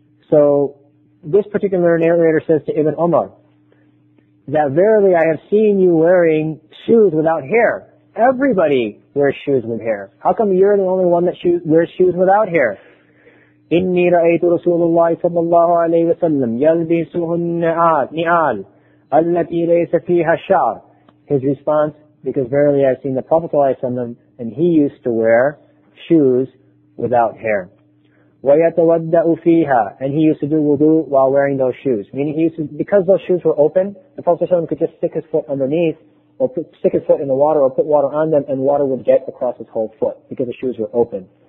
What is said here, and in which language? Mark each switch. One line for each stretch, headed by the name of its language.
English: So this particular narrator says to Ibn Umar that verily I have seen you wearing shoes without hair. Everybody wears shoes with hair. How come you're the only one that wears shoes without hair?
Arabic: إني رأيت رسول الله صلى الله عليه وسلم يلبسه النعال التي ليس فيها شعر.
English: His response, because verily I've seen the Prophet ﷺ, and he used to wear shoes without hair.
Arabic: ويتودأ فيها,
English: and he used to do wudu while wearing those shoes. Meaning because those shoes were open, the Prophet ﷺ could just stick his foot underneath, or stick his foot in the water, or put water on them, and water would get across his whole foot because the shoes were open.